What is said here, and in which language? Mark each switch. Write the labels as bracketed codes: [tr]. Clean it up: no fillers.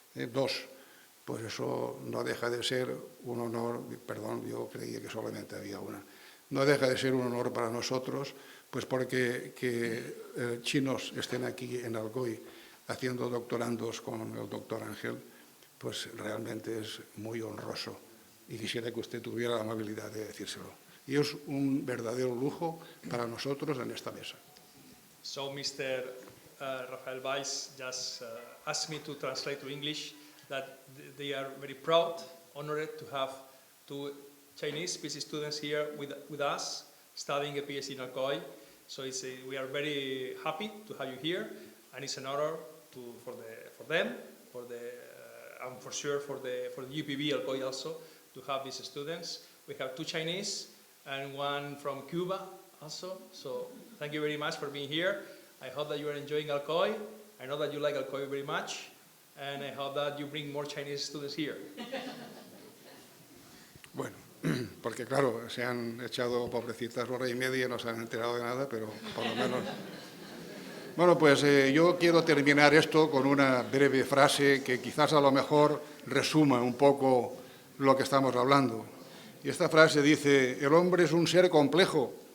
[es] dos, pues eso no deja de ser un honor, perdón, yo creía que solamente había una, no deja de ser un honor para nosotros, pues porque que chinos estén aquí en Alcoy haciendo doctorandos con el doctor Ángel, pues realmente es muy honroso y quisiera que usted tuviera la amabilidad de decírselo. Y es un verdadero lujo para nosotros en esta mesa. [en] So Mr. Rafael Weiss just asked me to translate to English that they are very proud, honored to have two Chinese PhD students here with us, studying a PhD in Alcoy. So we are very happy to have you here, and it's an honor for them, and for sure for the UPB Alcoy also, to have these students. We have two Chinese and one from Cuba also. So thank you very much for being here. I hope that you are enjoying Alcoy. I know that you like Alcoy very much. And I hope that you bring more Chinese students here. [es] Bueno, porque claro, se han echado pobrecitas hora y media y no se han enterado de nada, pero por lo menos... Bueno, pues yo quiero terminar esto con una breve frase que quizás a lo mejor resuma un poco lo que estamos hablando. Y esta frase dice, el hombre es un ser complejo,